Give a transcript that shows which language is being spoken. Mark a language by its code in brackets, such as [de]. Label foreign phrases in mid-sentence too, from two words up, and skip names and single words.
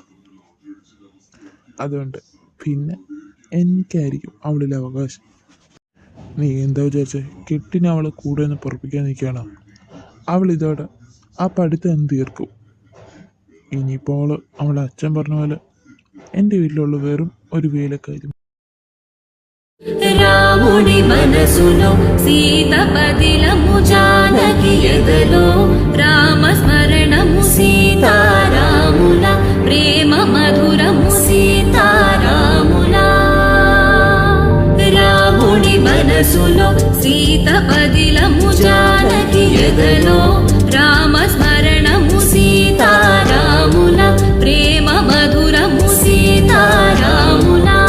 [ml] അതുകൊണ്ട് പിന്നെ എനിക്കായിരിക്കും അവളിൽ അവകാശം. നീ എന്താ വിചാരിച്ചേ? കെട്ടിനെ അവളെ കൂടെ ഒന്ന് പൊറപ്പിക്കാൻ നിൽക്കുകയാണോ? അവൾ ഇതോടെ ആ പഠിത്തം തീർക്കും. ഇനിയിപ്പോൾ അവളെ അച്ഛൻ പറഞ്ഞ പോലെ എൻ്റെ വീട്ടിലുള്ള വെറും ഒരു വേലക്കാരി. [te] రాముని మనసులో సీత పదిలము జానకి ఎదలో రామస్మరణము సీతారాముల ప్రేమ మధురము సీతారాముల రాముని మనసులో సీత పదిలము జానకి ఎదలో రామస్మరణము సీతారాముల ప్రేమ మధురము సీతారాముల